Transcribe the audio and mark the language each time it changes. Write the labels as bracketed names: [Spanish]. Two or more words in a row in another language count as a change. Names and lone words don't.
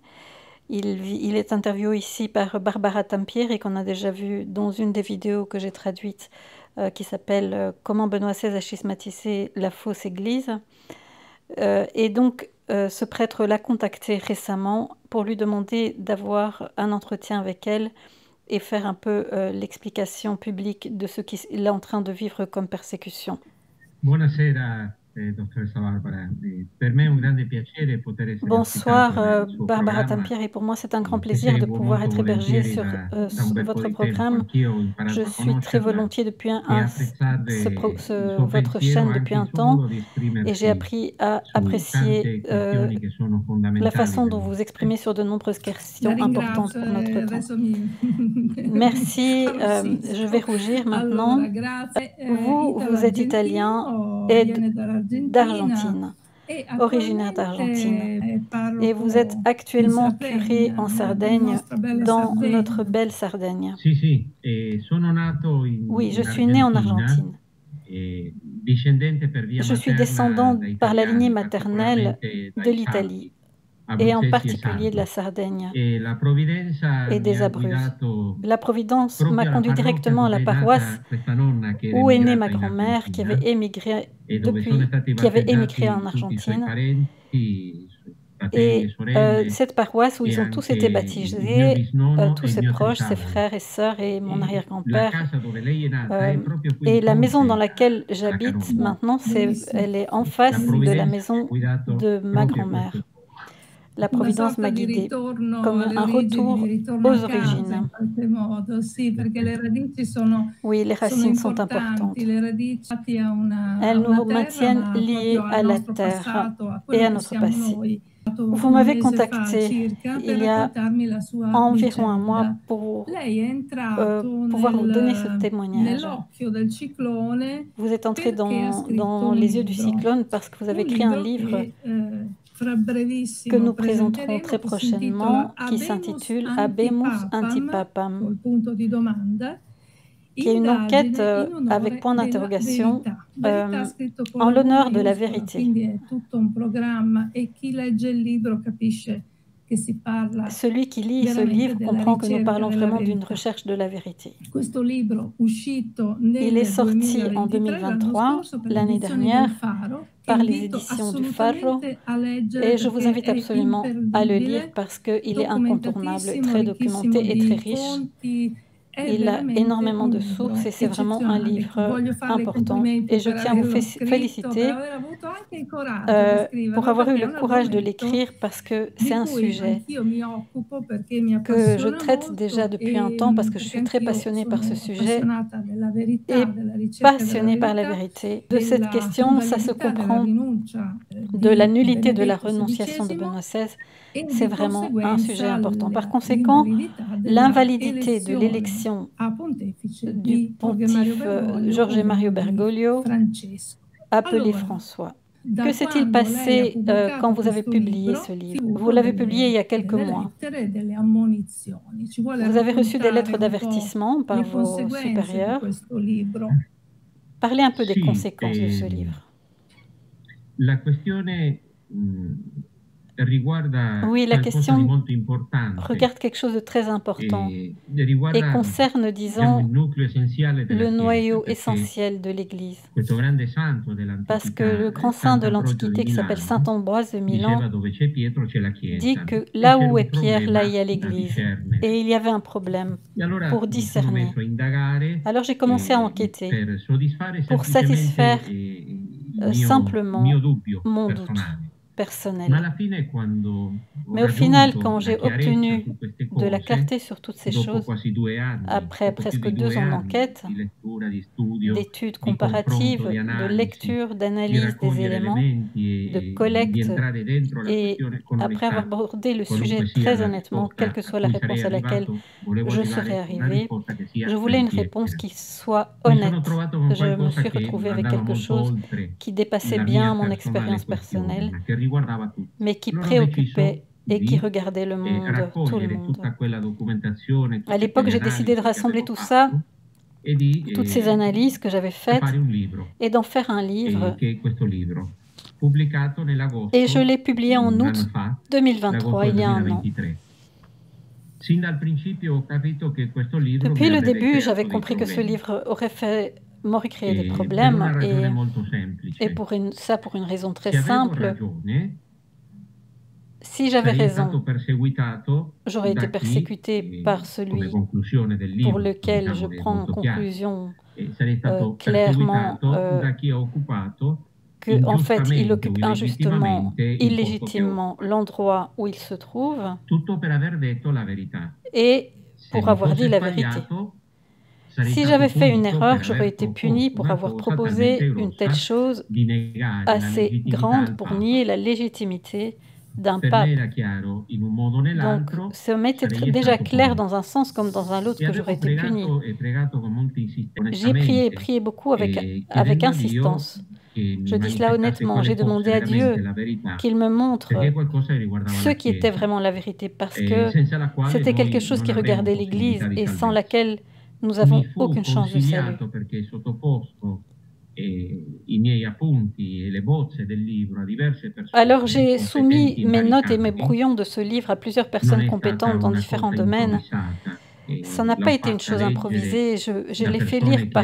[French] Il est interviewé ici par Barbara Tampier et qu'on a déjà vu dans une des vidéos que j'ai traduites, qui s'appelle, Comment Benoît XVI a schismatisé la fausse Église. Et donc, ce prêtre l'a contactée récemment pour lui demander d'avoir un entretien avec elle et faire un peu l'explication publique de ce qu'il est en train de vivre comme persécution. [Italian] Buonasera, dottoressa Barbara. Per me è un grande piacere poter essere ospitato [French] Bonsoir, [Italian] nel suo [French] Barbara [Italian] programma. [French] Tampier, et pour moi c'est un grand [Italian] Che [French] plaisir de [Italian] seguo [French] pouvoir [Italian] molto [French] être hébergée [Italian] volentieri [French] sur [Italian] da un bel po' [French] votre [Italian] di tempo. [French] programme. [Italian] Anch'io ho [French] Je [Italian] imparato a [French] suis très [Italian] conoscerla [French] volontiers depuis [Italian] e apprezzare il suo [French] votre [Italian] pensiero, [French] chaîne [Italian] anche [French] depuis un [Italian] il suo [French] temps, [Italian] modo di [French] et j'ai [Italian] esprimersi [French] appris à [Italian] su [French] apprécier [Italian] tante questioni che sono [French] la [Italian] fondamentali [French] façon [Italian] per [French] dont vous [Italian] noi. [French] vous exprimez sur de nombreuses questions [Italian] La [French] importantes [Italian] ringrazio [French] pour notre [Italian] e [French] temps. [Italian] adesso mi [French] Merci, je [Italian] arrossisco. [French] vais rougir maintenant. [Italian] Allora, grazie. [French] Vous êtes italien et [Italian] viene dall'Argentina [French] d'Argentine, [Italian] e [French] originaire d'Argentine. [Italian] attualmente [French] Et vous êtes [Italian] parroco in [French] actuellement curé [Italian] Sardegna, [French] en [Italian] nella [French] Sardaigne, [Italian] nostra bella [French] dans [Italian] Sardegna. [French] notre belle Sardaigne. [Italian] Sì, sì, sono nato [French] Oui, je [Italian] in [French] suis né en [Italian] Argentina, [French] Argentine. [Italian] discendente per via [French] Je suis [Italian] materna [French] descendant [Italian] da [French] par la lignée [Italian] italiani, [French] maternelle [Italian] particolarmente [French] de [Italian] dai [French] l'Italie, [Italian] Sardi, [French] et en [Italian] abruzzesi e [French] particulier de la [Italian] sardi. [French] Sardaigne [Italian] E la provvidenza [French] et [Italian] mi [French] des [Italian] ha [French] Abruzzes. [Italian] guidato [French] La Providence m'a [Italian] proprio alla [French] conduit [Italian] parrocchia [French] directement à la [Italian] dove è [French] paroisse [Italian] nata questa nonna che era [French] où est née ma [Italian] emigrata in [French] grand-mère qui avait [Italian] Argentina [French] émigré [Italian] e dove sono stati [French] qui avait émigré en [Italian] battezzati tutti i suoi [French] Argentine. [Italian] parenti, fratelli e [French] Et [Italian] sorelle, [French] cette paroisse où [Italian] e [French] ils ont tous [Italian] anche [French] été [Italian] il mio [French] baptisés, [Italian] bisnonno e [French] tous [Italian] il [French] ses [Italian] mio [French] proches, ses [Italian] tetavolo. [French] frères et sœurs et mon [Italian] La [French] arrière-grand-père. [Italian] casa dove lei è nata è proprio qui di [French] Et la maison dans [Italian] fronte [French] laquelle [Italian] alla [French] j'habite [Italian] Caronda. [French] maintenant, elle est en [Italian] La [French] face de la [Italian] provvidenza mi ha [French] maison [Italian] guidato [French] de ma [Italian] proprio a questo [French] grand-mère. [Italian] luogo. [French] La [Italian] Una [French] Providence [Italian] sorta [French] m'a [Italian] di [French] guidée [Italian] ritorno [French] comme [Italian] alle [French] un [Italian] origini, di [French] retour [Italian] ritorno [French] aux [Italian] a casa in [French] origines. [Italian] qualche modo, sì, perché le radici sono, [French] Oui, les [Italian] sono [French] racines sont [Italian] importanti, [French] importantes. [Italian] le radici a [French] Elles [Italian] una [French] nous [Italian] terra, [French] maintiennent [Italian] ma proprio [French] liés [Italian] al [French] à la [Italian] nostro [French] terre [Italian] passato, a [French] et [Italian] quello [French] à [Italian] che [French] notre [Italian] siamo [French] passé. [Italian] noi. [French] Vous [Italian] Un [French] m'avez [Italian] mese fa [French] contacté [Italian] circa per [French] il y a [Italian] raccontarmi la sua [French] environ un mois [Italian] vicenda. [French] pour [Italian] Lei è entrato [French] pouvoir vous donner ce témoignage. [Italian] nell'occhio del ciclone [French] Vous êtes entré [Italian] perché ha scritto [French] dans [Italian] un [French] les yeux du [Italian] libro. [French] cyclone parce que vous avez [Italian] Un [French] écrit un [Italian] libro [French] livre [Italian] che fra [French] que [Italian] brevissimo [French] nous présenterons [Italian] presenteremo, [French] très [Italian] che si intitola [French] prochainement, qui [Italian] Habemus [French] s'intitule Habemus [Italian] Antipapam, [French] Antipapam, [Italian] col punto di domanda, [French] qui est une enquête [Italian] indagine in [French] avec [Italian] onore [French] point [Italian] della [French] d'interrogation [Italian] verità. Verità scritto con [French] en [Italian] la V [French] l'honneur de la [Italian] maiuscola, [French] vérité. [Italian] quindi è tutto un programma e chi legge il libro capisce che si parla [French] Celui qui lit ce [Italian] veramente [French] livre [Italian] della [French] comprend que nous [Italian] ricerca [French] parlons [Italian] della [French] vraiment d'une [Italian] verità. [French] recherche de la vérité. [Italian] Questo libro uscito [French] Il est [Italian] nel [French] sorti en [Italian] 2023, l'anno [French] 2023, [Italian] scorso, per le [French] l'année [Italian] edizioni del [French] dernière, [Italian] Faro, che [French] par les [Italian] invito [French] éditions du Faro, [Italian] assolutamente a leggere [French] et je vous [Italian] perché [French] invite [Italian] è [French] absolument à le lire [Italian] imperdibile, [French] parce qu'il est incontournable, [Italian] documentatissimo, [French] très [Italian] ricchissimo [French] documenté et très [Italian] di [French] riche. [Italian] fonti. È [French] Il a [Italian] veramente [French] énormément [Italian] un [French] de sources et [Italian] libro [French] c'est vraiment un [Italian] eccezionale. [French] livre [Italian] Voglio farle i [French] important. [Italian] complimenti [French] Et je [Italian] per [French] tiens à vous [Italian] averlo scritto, per [French] féliciter [Italian] aver avuto anche il coraggio di [French] pour [Italian] scriverlo, [French] avoir eu [Italian] perché è [French] le [Italian] un [French] courage de [Italian] argomento [French] l'écrire parce que c'est [Italian] di [French] un [Italian] cui [French] sujet [Italian] anch'io mi occupo perché mi [French] que je [Italian] appassiona [French] traite déjà [Italian] molto [French] depuis un temps parce que je [Italian] perché [French] suis très [Italian] anch'io [French] passionnée par ce [Italian] sono [French] sujet [Italian] appassionata della verità, [French] et [Italian] della ricerca della [French] passionnée par la [Italian] verità, [French] vérité. De cette [Italian] della [French] question, ça se [Italian] invalidità della [French] comprend [Italian] rinuncia [French] de la [Italian] di [French] nullité de la [Italian] Benedetto [French] renonciation de [Italian] XVI [French] Benoît XVI. [Italian] e [French] C'est [Italian] di [French] vraiment un sujet [Italian] conseguenza [French] important. Par conséquent, [Italian] l'invalidità della [French] l'invalidité de [Italian] elezione [French] l'élection [Italian] a pontefice [French] du [Italian] di Jorge Mario [French] pontife [Italian] Bergoglio, [French] Jorge Mario [Italian] ovvero di [French] Bergoglio, [Italian] Francesco. [French] appelé [Italian] Allora, [French] François. Que [Italian] da [French] s'est-il [Italian] quando lei ha [French] passé quand [Italian] pubblicato [French] vous avez [Italian] questo [French] publié [Italian] libro, [French] ce livre? Vous [Italian] avuto [French] l'avez publié il y a quelques [Italian] delle [French] mois. [Italian] lettere, delle ammonizioni. Ci vuole [French] Vous avez reçu des [Italian] raccontare [French] lettres [Italian] un po' [French] d'avertissement par [Italian] le [French] vos [Italian] conseguenze di [French] supérieurs. [Italian] questo libro. [French] Parlez un peu des [Italian] Sì, [French] conséquences de ce livre. [Italian] la questione riguarda [French] Oui, la [Italian] qualcosa di [French] question [Italian] molto importante [French] regarde quelque chose de très important [Italian] e [French] et [Italian] riguarda, [French] concerne, [Italian] diciamo, il [French] disons, [Italian] nucleo essenziale della [French] le [Italian] Chiesa, [French] noyau [Italian] perché [French] essentiel de l'Église. [Italian] questo grande santo [French] Parce que [Italian] dell'antichità, [French] le grand saint de [Italian] Sant'Ambrogio di [French] l'Antiquité, qui s'appelle Saint [Italian] Milano, [French] Ambroise de [Italian] diceva [French] Milan, [Italian] dove c'è Pietro c'è la [French] dit [Italian] Chiesa, [French] que [Italian] e [French] là [Italian] c'era [French] où est [Italian] un [French] Pierre, là il [Italian] problema [French] y a [Italian] da [French] l'Église. [Italian] discernere. [French] Et il y avait un problème [Italian] E allora [French] pour [Italian] mi sono [French] discerner. [Italian] messo a indagare [French] Alors j'ai commencé à enquêter [Italian] per soddisfare [French] pour [Italian] semplicemente [French] satisfaire [Italian] il [French] simplement [Italian] mio dubbio [French] mon doute [Italian] personale. Ma [French] personnel. [Italian] alla fine, quando ho [French] Mais au final, [Italian] raggiunto [French] quand [Italian] la [French] j'ai [Italian] chiarezza [French] obtenu [Italian] su queste [French] de la [Italian] cose, [French] clarté sur toutes ces [Italian] dopo [French] choses, [Italian] quasi 2 anni, [French] après [Italian] poco più [French] presque [Italian] di [French] 2 [Italian] 2 [French] ans [Italian] anni [French] d'enquête, [Italian] di lettura, di studio, [French] d'études [Italian] di confronto, [French] comparatives, [Italian] di [French] de [Italian] analisi, [French] lecture, [Italian] di [French] d'analyse des [Italian] raccogliere [French] éléments, [Italian] elementi [French] de [Italian] di [French] collecte, [Italian] entrare dentro la [French] et [Italian] questione con [French] après avoir [Italian] onestà, [French] abordé le [Italian] qualunque [French] sujet [Italian] sia [French] très [Italian] la [French] honnêtement, quelle [Italian] risposta [French] que [Italian] a [French] soit la [Italian] cui sarei [French] réponse à laquelle [Italian] arrivato, volevo [French] je serais [Italian] arrivare a una [French] arrivée, [Italian] risposta che sia [French] je voulais une réponse [Italian] veritiera. [French] qui soit [Italian] Mi sono [French] honnête. [Italian] trovato con [French] Je me [Italian] qualcosa [French] suis [Italian] che [French] retrouvée avec [Italian] andava [French] quelque [Italian] molto [French] chose [Italian] oltre [French] qui dépassait [Italian] la mia [French] bien mon [Italian] personale [French] expérience [Italian] questione, [French] personnelle, [Italian] ma che riguardava tutti. [French] mais qui [Italian] Allora ho deciso [French] préoccupait et qui [Italian] studi [French] regardait le [Italian] e [French] monde, tout le [Italian] raccogliere [French] monde. [Italian] tutta quella documentazione, [French] À [Italian] tutte [French] l'époque, [Italian] quelle [French] j'ai décidé de [Italian] analisi che [French] rassembler [Italian] avevo [French] tout ça, [Italian] fatto e di [French] toutes ces analyses que j'avais faites, [Italian] fare un libro, [French] et d'en faire un livre. [Italian] che è questo libro, pubblicato [French] Et je [Italian] nell'agosto, [French] l'ai publié en [Italian] un [French] août [Italian] anno fa, [French] 2023, [Italian] l'agosto del [French] il y a un an. [Italian] 2023. Sin dal principio ho capito che questo libro [French] Depuis [Italian] mi [French] le [Italian] avrebbe [French] début, j'avais [Italian] creato dei [French] compris que ce [Italian] problemi. [French] livre m'aurait créé des [Italian] Per una [French] problèmes, [Italian] ragione molto [French] et [Italian] semplice. [French] pour une raison très [Italian] Se avevo [French] simple. [Italian] ragione, [French] Si j'avais [Italian] sarei stato [French] raison, [Italian] perseguitato [French] j'aurais été [Italian] da chi, [French] persécutée par [Italian] come [French] celui [Italian] conclusione del [French] pour [Italian] libro, [French] lequel je [Italian] diciamo, è [French] prends en [Italian] molto chiaro, [French] conclusion [Italian] sarei stato [French] clairement [Italian] perseguitato da chi ha occupato [French] que, en fait, il [Italian] ingiustamente o [French] occupe injustement, [Italian] illegittimamente il posto che [French] illégitimement [Italian] occupa. [French] l'endroit où il se trouve, [Italian] Tutto per aver detto la verità. [French] et [Italian] Se [French] pour [Italian] mi [French] avoir dit [Italian] fosse [French] la vérité. [Italian] sbagliato, sarei [French] Si [Italian] stato [French] j'avais fait une [Italian] punito [French] erreur, [Italian] per [French] j'aurais [Italian] aver [French] été puni [Italian] proposto [French] pour [Italian] una [French] avoir [Italian] cosa talmente [French] proposé une telle [Italian] grossa [French] chose [Italian] di negare la [French] assez [Italian] legittimità [French] grande [Italian] al [French] pour [Italian] Papa. [French] nier la légitimité d'un [Italian] Per me [French] pape. [Italian] era chiaro, in un modo o [French] Donc, [Italian] nell'altro [French] ça m'était [Italian] sarei [French] déjà [Italian] stato [French] clair [Italian] punito. [French] dans un sens comme dans un autre [Italian] E [French] que j'aurais [Italian] avevo [French] été puni. [Italian] pregato e pregato con molta insistenza, [French] J'ai prié et [Italian] onestamente, [French] prié beaucoup avec [Italian] chiedendo a Dio [French] insistance. [Italian] che mi [French] Je dis cela [Italian] manifestasse [French] honnêtement, [Italian] quale [French] j'ai [Italian] fosse [French] demandé à [Italian] veramente [French] Dieu [Italian] la verità, [French] qu'il me montre [Italian] perché qualcosa che riguardava [French] ce [Italian] la [French] qui était [Italian] Chiesa, [French] vraiment la vérité, parce que [Italian] senza la quale [French] c'était quelque [Italian] noi [French] chose [Italian] non [French] qui [Italian] avremo [French] regardait [Italian] possibilità [French] l'Église [Italian] di [French] et sans [Italian] salvezza. [French] laquelle nous [Italian] Mi [French] avons [Italian] fu [French] aucune chance de salut. [Italian] consigliato, perché sottoposto i miei appunti e le bozze del libro a diverse persone [French] Alors j'ai [Italian] competenti [French] soumis [Italian] in [French] mes [Italian] vari [French] notes et mes [Italian] campi. [French] brouillons de ce livre à plusieurs [Italian] Non [French] personnes [Italian] è stata [French] compétentes dans [Italian] una [French] différents [Italian] cosa [French] domaines. [Italian] improvvisata, [French] Ça n'a [Italian] l'ho [French] pas été une [Italian] fatta [French] chose [Italian] leggere [French] improvisée. Je [Italian] da [French] l'ai fait [Italian] persone [French] lire [Italian] che